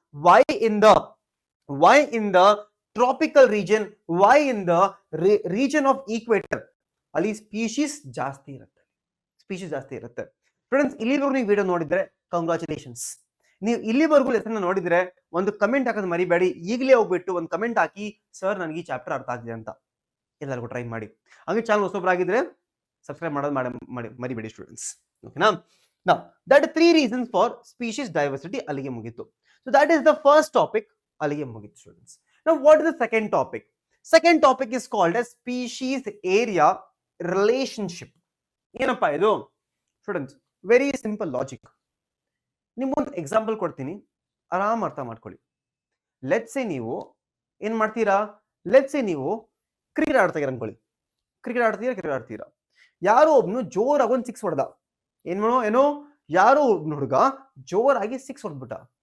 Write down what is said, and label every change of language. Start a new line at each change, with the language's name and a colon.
English: why in the tropical region, why in the region of equator
Kannada: ಅಲ್ಲಿ species ಜಾಸ್ತಿ ಇರುತ್ತೆ,
English: Friends.
Kannada: ಇಲ್ಲಿವರೆಗೂ ನೀವು ವಿಡಿಯೋ ನೋಡಿದ್ರೆ ಕಂಗ್ರಾಚುಲೇಷನ್ಸ್. ನೀವು ಇಲ್ಲಿವರೆಗೂ ಲೆಸನ್ ನೋಡಿದ್ರೆ ಒಂದು ಕಮೆಂಟ್ ಹಾಕೋದು ಮರಿಬೇಡಿ. ಈಗಲೇ ಹೋಗ್ಬಿಟ್ಟು ಒಂದು ಕಮೆಂಟ್ ಹಾಕಿ, ಸರ್ ನನಗೆ ಈ ಚಾಪ್ಟರ್ ಅರ್ಥ ಆಗಿದೆ ಅಂತ. ಎಲ್ಲರಿಗೂ ಟ್ರೈ ಮಾಡಿ. ಹಾಗೆ ಚಾನಲ್ ಹೊಸೊಬ್ಬರಾಗಿದ್ರೆ ಸಬ್ಸ್ಕ್ರೈಬ್ ಮರಿಬೇಡಿ ಸ್ಟೂಡೆಂಟ್ಸ್, ಓಕೆನಾ.
English: Now, that are 3 reasons for species diversity.
Kannada: ಅಲ್ಲಿಗೆ ಮುಗಿತು.
English: So that is the first topic.
Kannada: ಅಲ್ಲಿಗೆ ಮುಗಿತು students.
English: Now, what is the second topic? Second topic is called as species area relationship.
Kannada: ಏನಪ್ಪಾ ಇದು students?
English: Very simple logic.
Kannada: ನಿಮ್ಗೊಂದು example ಕೊಡ್ತೀನಿ, ಆರಾಮ್ ಅರ್ಥ ಮಾಡ್ಕೊಳ್ಳಿ. ಲೆಟ್ಸ್ ಸೇ ನೀವು ಏನ್ ಮಾಡ್ತೀರಾ, ಲೆಟ್ಸ್ ಸೇ ನೀವು ಕ್ರಿಕೆಟ್ ಆಡ್ತೀರ ಅನ್ಕೊಳ್ಳಿ. ಕ್ರಿಕೆಟ್ ಆಡ್ತೀರಾ, ಯಾರೋ ಒಬ್ನು ಜೋರಾಗಿ ಒಂದು 6 ಹೊಡೆದ. ಏನೋ ಯಾರೋ ಒಬ್ನು ಹುಡುಗ ಜೋರಾಗಿ 6 ಹೊಡ್ಬಿಟ್ಟ.